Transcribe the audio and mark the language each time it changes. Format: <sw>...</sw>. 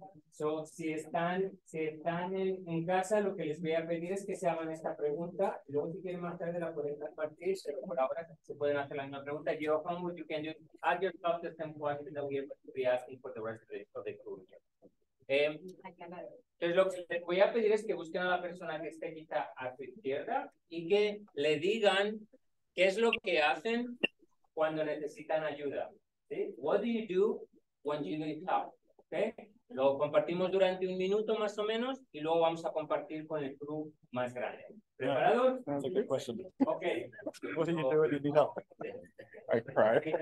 <es>So, si están en casa, lo que les voy a pedir es que se hagan esta pregunta. Luego, si quieren más tarde, la pueden compartir. Pero por ahora se pueden hacer la misma pregunta.</es> <en>Your homework, you can do add yourself the same question that we are going to be asking for the rest of the crew.</en> <es>Entonces, lo que les voy a pedir es que busquen a la persona que esté quizá a su izquierda y que le digan qué es lo que hacen cuando necesitan ayuda. ¿Sí?</es> <en>What do you do when you need help? ¿Okay?</en> <es>Lo compartimos durante un minuto más o menos y luego vamos a compartir con el crew más grande. ¿Preparados?</es> <en>That's a good question. Okay. What do you do when you need help? I cry.</en>